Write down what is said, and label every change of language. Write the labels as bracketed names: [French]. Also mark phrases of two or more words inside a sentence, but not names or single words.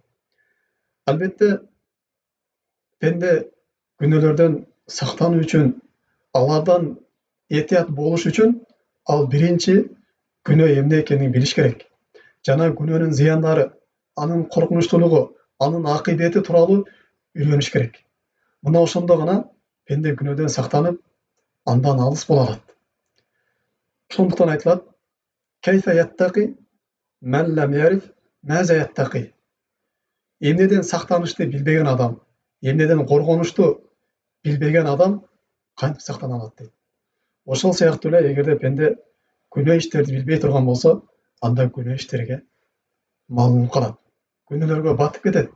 [Kyrgyz] Албетте, пенде күнөөлөрдөн сактануу үчүн, алардан этият болуш үчүн ал биринчи күнөө эмне экенин билиш керек. Жана күнөөнүн зыяндары, анын коркунучтуулугу, анын акыбети тууралуу үйрөнүш керек. Мына ошондо гана пенде күнөөдөн сактанып, андан алыс боло алат. Ошондуктан айтылат: [Arabic] "كيف يتقي من لم يعرف ماذا يتقي". [Kyrgyz] Эмнеден сактанышты билбеген адам, эмнеден коргонушту билбеген адам кантип сактана алат дейт. Ошол сыяктуу эле эгерде пенде күнөө иштерди билбей турган болсо, анда күнөө иштерге малынып калат, күнөөлөргө батып кетет.